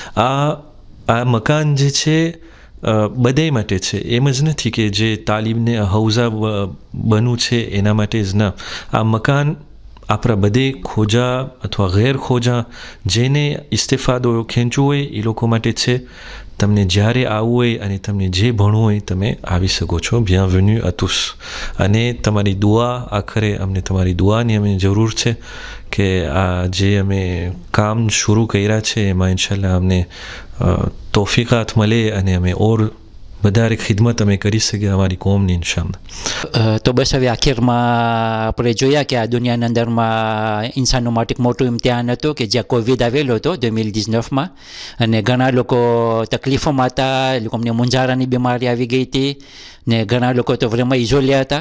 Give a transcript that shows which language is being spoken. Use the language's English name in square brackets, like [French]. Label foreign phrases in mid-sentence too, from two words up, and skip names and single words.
[Gujarati] આ મકાન જે છે બધાય માટે છે, એમ જ નથી કે જે તાલીમને હૌઝા બનવું છે એના માટે જ ના. આ મકાન આપણા બધે ખોજા અથવા ગેર ખોજા જેને ઇસ્તેફાદો ખેંચવું હોય એ લોકો માટે છે. તમને જ્યારે આવવું હોય અને તમને જે ભણવું હોય તમે આવી શકો છો. [French] બિenvenue à tous. [Gujarati] અને તમારી દુઆ, આખરે અમને તમારી દુઆની અમે જરૂર છે કે આ જે અમે કામ શરૂ કર્યા છે એમાં ઇન્શાલ્લાહ અમને તોફીકાત મળે અને અમે ઓર વધારે ખિદમત અમે કરી શકીએ અમારી કોમની ઇન્શાલ્લાહ. તો બસ હવે આખિરમાં આપણે જોયા કે આ દુનિયાના અંદરમાં ઇન્સાનો માટે મોટું ઇમ્તિહાન હતું કે જ્યાં કોવિડ આવેલો હતો 2019માં અને ઘણા લોકો તકલીફોમાં હતા, લોકોને મુંજારાની બીમારી આવી ગઈ હતી ને ઘણા લોકો તો vraiment ઇઝોલ્યા હતા.